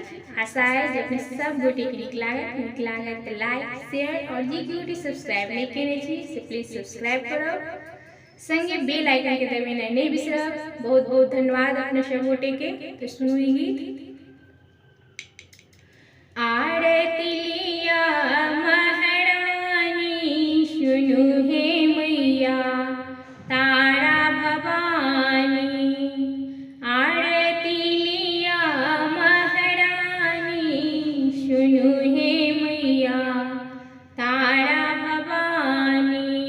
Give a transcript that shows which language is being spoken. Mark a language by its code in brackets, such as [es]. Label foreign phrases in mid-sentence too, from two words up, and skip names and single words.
[mai] आशा है जे अपने सब गोटे के नीक लागत तो [en] like share [mai] और जे गोटे सब्सक्राइब नहीं केने छी से [en] please subscribe [mai] करब, संगे [en] bell icon [mai] के दबाना नहीं बिसरब। बहुत बहुत धन्यवाद अपने सब गोटे के। तो सुनू ई गीत। आरती लिया महारानी सुनु हे मैया तारा भवानी। आरती लिया महारानी सुनु हे मैया तारा भवानी।